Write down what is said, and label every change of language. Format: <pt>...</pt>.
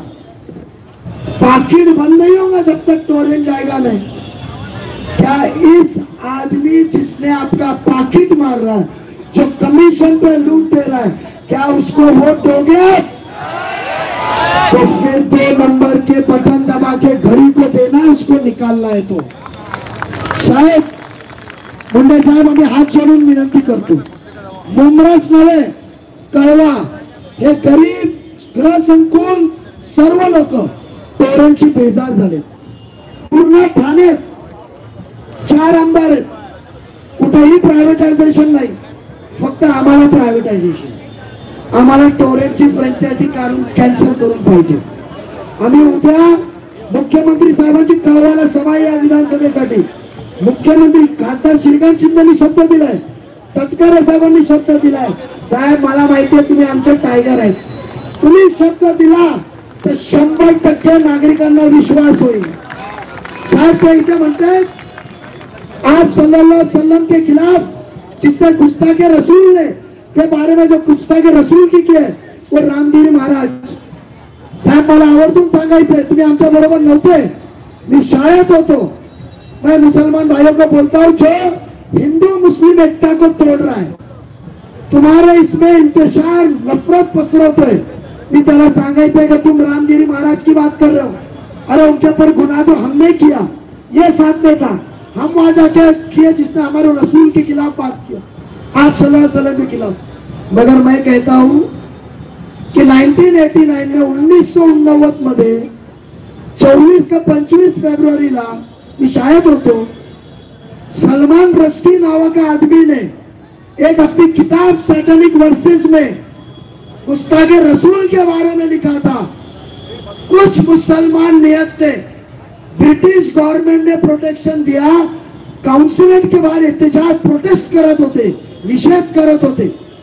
<hi>Packet बंद नहीं होगा जब तक टोरेंट जाएगा नहीं. क्या इस आदमी जिसने आपका पाकिट मार रहा है, जो कमीशन पे लूट दे रहा है, क्या उसको वोट दोगे? तो फिर 2 नंबर के बटन दबा के घड़ी को देना है, उसको निकालना है.</hi> <mr>तो साहेब, मुंडे साहेब, आम्ही हात जोडून विनंती करतो, मुंब्राच नव्हे, कळवा हे गरीब गृहसंकुल सर्व लोक तोरणची बेजार झाले. पूर्ण ठाण्यात 4 आमदार आहेत, कुठेही प्रायव्हेटायझेशन नाही, फक्त आम्हाला प्रायव्हेटायझेशन. आम्हाला टोरेंटची फ्रँचायझी कॅन्सल करून पाहिजे. आम्ही उद्या मुख्यमंत्री साहेबांची कळवायला सभा या विधानसभेसाठी. मुख्यमंत्री खासदार श्रीकांत शिंदेनी शब्द दिलाय, तटकरे साहेबांनी शब्द दिलाय. साहेब मला माहिती आहे तुम्ही आमचे टायगर आहेत, तुम्ही शब्द दिला तर 100% नागरिकांना विश्वास होईल. साहेब ते इथे म्हणते</mr> <hi>आप सल्लल्लाहु अलैहि वसल्लम के खिलाफ जिसने गुस्ताखे रसूल ने के बारे में जो गुस्ताखे रसूल की है वो रामगिरी महाराज.</hi> <mr>साहेब मला आवर्जून सांगायचंय, तुम्ही आमच्या बरोबर नव्हते, मी शाळेत होतो.</mr> <hi>मैं मुसलमान भाइयों को बोलता हूं जो हिंदू मुस्लिम एकता को तोड़ रहा है, तुम्हारे इसमें इंतशार नफरत पसरवतोय.</hi> <mr>मी त्याला सांगायचंय कि</mr> <hi>तुम रामगिरी महाराज की बात कर रहे हो. अरे उनके ऊपर गुनाह तो हमने किया, ये साथ में था, हम वहां जाके किए जिसने हमारे रसूल के खिलाफ बात किया, आप सल्लल्लाहु अलैहि वसल्लम के खिलाफ. मगर मैं कहता हूं कि 1989 में</hi> <mr>1989 मध्ये 24 का 25 फेब्रुवारीला मी शाळेत होतो.</mr> <hi>सलमान रश्दी नावा का आदमी ने एक अपनी किताब सैटेनिक वर्सेस में गुस्ताखे रसूल के बारे में लिखा था. कुछ मुसलमान नियत थे, ब्रिटिश गवर्नमेंट ने प्रोटेक्शन दिया, काउंसिलेट के बाहर एहतजाज</hi> <mr>प्रोटेस्ट करत होते, निषेध करत होते.</mr>